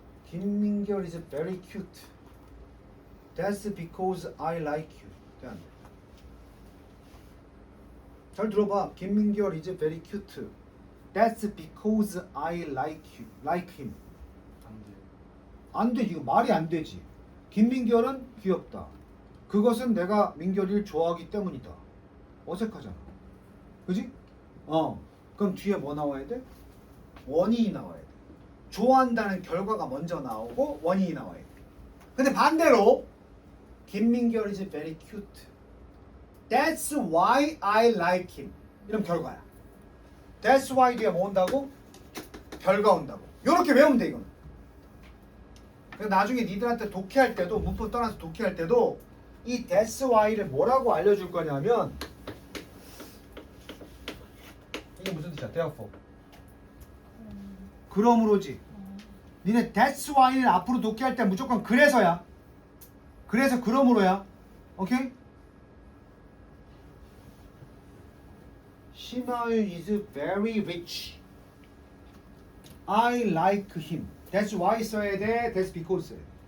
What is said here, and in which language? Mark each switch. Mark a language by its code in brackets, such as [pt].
[en] 김민결 is very cute. That's because I like you. [ko] 돼, 안 돼? 잘 들어봐. [en] 김민결 is very cute. That's because I like you, like him. [ko] 안 돼. 이거 말이 안 되지. 김민결은 귀엽다. 그것은 내가 민결이를 좋아하기 때문이다. 어색하잖아. 그지? 그럼 뒤에 뭐 나와야 돼? 원인이 나와야 돼. 좋아한다는 결과가 먼저 나오고 원인이 나와야 돼. 근데 반대로 김민결 is very cute. [en] That's why I like him. 이런 결과야. [ko] That's why 뒤에 뭐 온다고? 결과 온다고. 요렇게 외우면 돼 이거는. 그래서 나중에 니들한테 독해할 때도 문법 떠나서 독해할 때도 이 that's why를 뭐라고 알려줄 거냐면 이게 무슨 뜻이야? therefore. 그러므로지. 니네 that's why는 앞으로 독해할 때 무조건 그래서야. 그래서 그러므로야. 오케이? [en] 심하윤 is very rich. I like him. [ko] That's why 써야 돼. That's because 써야 돼.